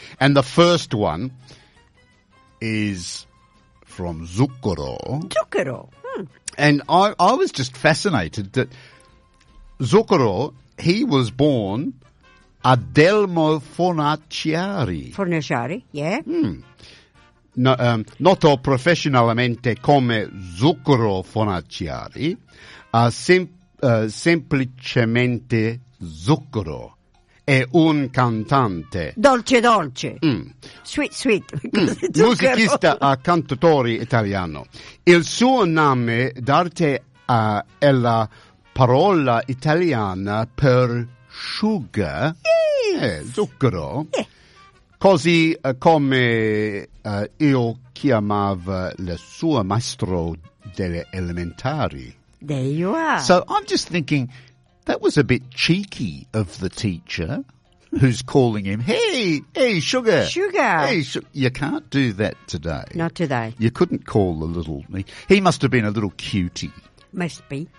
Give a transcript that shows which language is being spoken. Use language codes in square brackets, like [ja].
[en] And the first one is from Zucchero. Zucchero. Hmm. And I was just fascinated that Zucchero, he was born Adelmo Fornaciari. Fornaciari, yeah. Hmm. [it] No, noto professionalmente come Zucchero Fornaciari, semplicemente Zucchero. È un cantante. Dolce, dolce. Mm. [en] Sweet, sweet. [it] Musicista a cantatore italiano. Il suo nome d'arte è la parola italiana per sugar. [en] Yes. [it] Zucchero. [en] Yeah. [it] Così come io chiamavo il suo maestro delle elementari. [en] There you are. So I'm just thinking, that was a bit cheeky of the teacher who's calling him, hey, sugar. Sugar. You can't do that today. Not today. You couldn't call the little me. He must have been a little cutie. Must be.